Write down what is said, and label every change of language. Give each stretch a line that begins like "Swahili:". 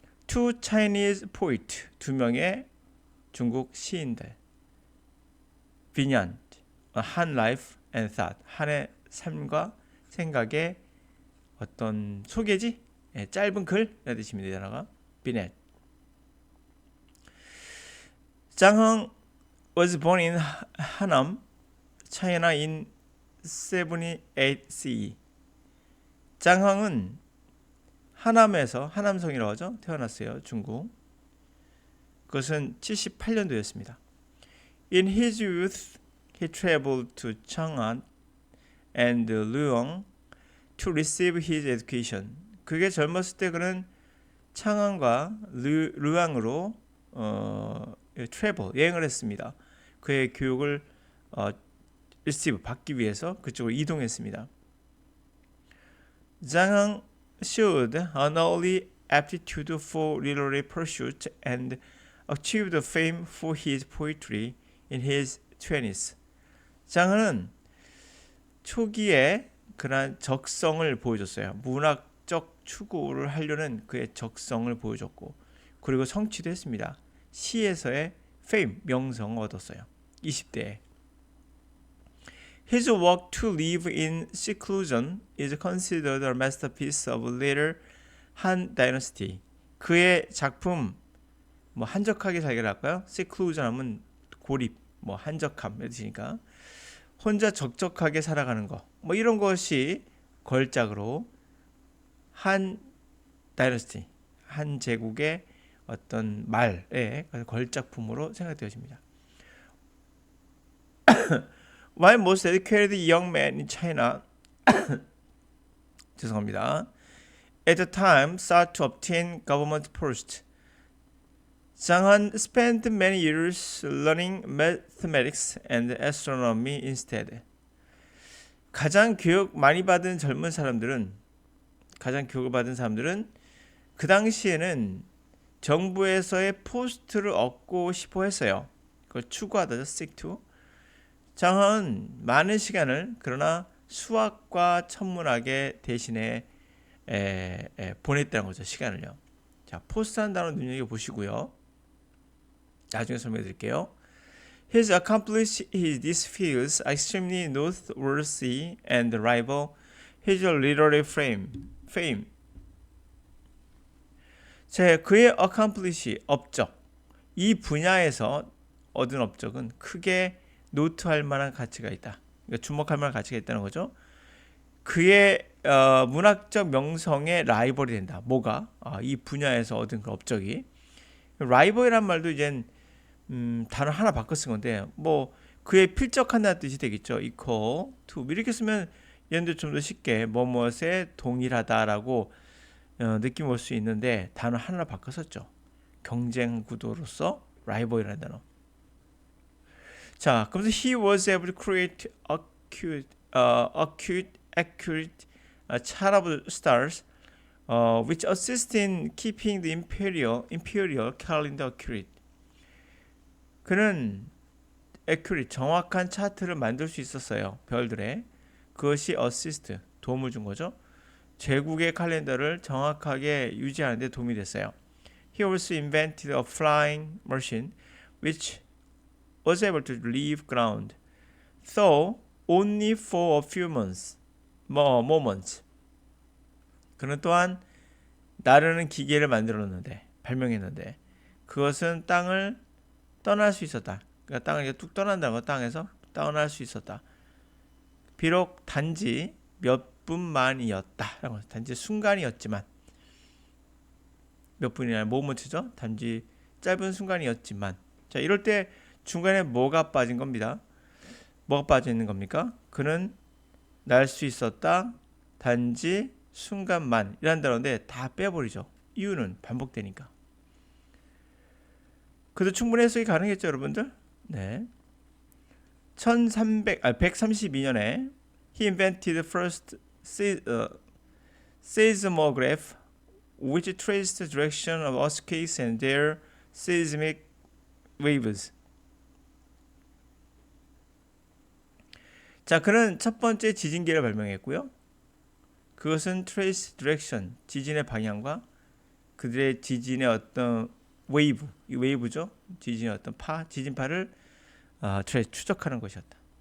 English: Two Chinese poets,
Korean: 두 명의 중국 시인들.
English: Vignette, Han life and thought,
Korean: 한의 삶과 생각의 어떤 소개지? 예, 짧은 글이라는 뜻입니다. 이 단어가 Vignette.
English: 장흥 was born in Hanam, China in 78 CE.
Korean: 장흥은 하남에서 하남성이라고 하죠. 태어났어요. 중국. 그것은 78년도였습니다.
English: In his youth, he traveled to Chang'an and Luoyang to receive his education.
Korean: 그게 젊었을 때 그는 창안과 르앙으로 travel, 여행을 했습니다. 그의 교육을 receive, 받기 위해서 그쪽으로 이동했습니다.
English: 장흥 showed an early aptitude for literary pursuit and achieved fame for his poetry in his 20s.
Korean: 장흥은 초기에 그러한 적성을 보여줬어요. 문학적 추구를 하려는 그의 적성을 보여줬고 그리고 성취도 했습니다. 시에서의 fame, 명성을 얻었어요. 20대에.
English: His work to live in seclusion is considered a masterpiece of later Han Dynasty.
Korean: 그의 작품 한적하게 살기를 할까요? seclusion 하면 고립, 한적함 뜻이니까 혼자 적적하게 살아가는 거. 이런 것이 걸작으로 한 다이너스티, 한 제국의 어떤 말의 걸작품으로 생각되어집니다.
English: While most educated young men in China
Korean: 죄송합니다.
English: At the time sought to obtain government posts. 장한 spent many years learning mathematics and astronomy instead.
Korean: 가장 교육 많이 받은 젊은 사람들은 가장 교육을 받은 사람들은 그 당시에는 정부에서의 포스트를 얻고 싶어 했어요. 그걸 추구하다죠. seek to. 장은 많은 시간을 그러나 수학과 천문학에 대신에 보냈다는 거죠. 시간을요. 자, 포스트한 단어 눈여겨보시고요. 나중에 설명해 드릴게요. His accomplished these fields are extremely noteworthy and rival his literary fame. 자, 그의 accomplish, 업적. 이 분야에서 얻은 업적은 크게 노트할 만한 가치가 있다. 그러니까 주목할 만한 가치가 있다는 거죠. 그의 문학적 명성의 라이벌이 된다. 뭐가? 이 분야에서 얻은 그 업적이. 라이벌이란 말도 이젠 단어 하나 바꿔 쓴 건데 그의 필적한다는 뜻이 되겠죠. equal to 이렇게 쓰면 얘네들 좀 더 쉽게 뭐뭐에 동일하다라고 느낌 올 수 있는데 단어 하나 바꿔 썼죠. 경쟁 구도로서 라이벌이라는 단어. 자, 그래서
English: he was able to create accurate chart of stars, which assist in keeping the imperial calendar accurate.
Korean: 그는 accurate, 정확한 차트를 만들 수 있었어요. 별들의. 그것이 assist, 도움을 준 거죠. 제국의 칼렌더를 정확하게 유지하는 데 도움이 됐어요. He also invented a flying machine, which was able to leave ground, though only for a few moments. 그는 또한 나르는 기계를 만들었는데, 발명했는데, 그것은 땅을 떠날 수 있었다. 그러니까 땅을 이렇게 뚝 떠난다는 거, 땅에서 떠날 수 있었다. 비록 단지 몇 분만이었다. 단지 순간이었지만, 몇 분이나 모먼트죠. 단지 짧은 순간이었지만, 자, 이럴 때 중간에 뭐가 빠진 겁니다. 뭐가 빠져 있는 겁니까? 그는 날 수 있었다. 단지 순간만 이란 단어인데 다 빼버리죠. 이유는 반복되니까. 그래도 충분히 해석이 가능했죠, 여러분들? 네. 132년에
English: he invented the first seismograph which traced the direction of earthquakes and their seismic waves.
Korean: 자, 그는 첫 번째 지진계를 발명했고요. 그것은 trace direction, 지진의 방향과 그들의 지진의 어떤 웨이브, 이 웨이브죠. 지진의 어떤 지진파를 추적하는 것이었다.